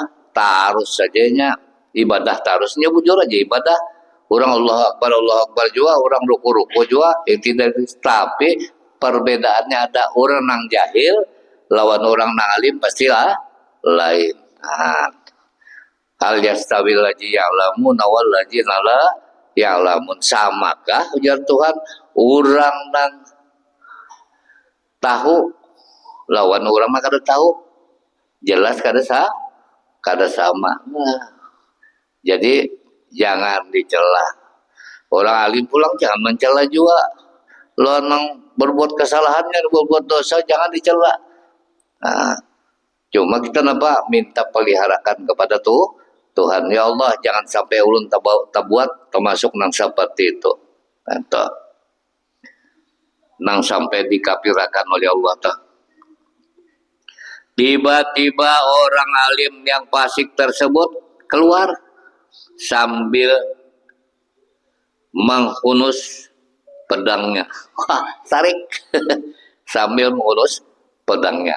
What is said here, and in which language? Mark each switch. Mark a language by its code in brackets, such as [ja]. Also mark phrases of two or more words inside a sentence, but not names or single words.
[bjn] Tarus sajanya ibadah tarusnya bujur aja ibadah. [id] Orang [ar] الله أكبر [id] juga, orang ruku-ruku juga, tidak, tapi perbedaannya ada orang yang jahil lawan orang yang alim pastilah lain. [ar] Nah, هل يستوي الذين يعلمون والذين لا يعلمون, [bjn] samakah ujar Tuhan orang yang tahu lawan orang mah kada tahu, jelas kada sama. Nah, jadi jangan dicela. Orang alim pulang jangan mencela juga. Lo nang berbuat kesalahannya, berbuat dosa jangan dicela. Nah, cuma kita napa minta peliharakan kepada Tuhan. Ya Allah, jangan sampai ulun tabuat termasuk nang seperti itu. Nah, nang sampai dikafirakan oleh Allah ta. [id] Tiba-tiba orang alim yang fasik tersebut keluar sambil menghunus pedangnya. Wah, tarik sambil menghunus pedangnya.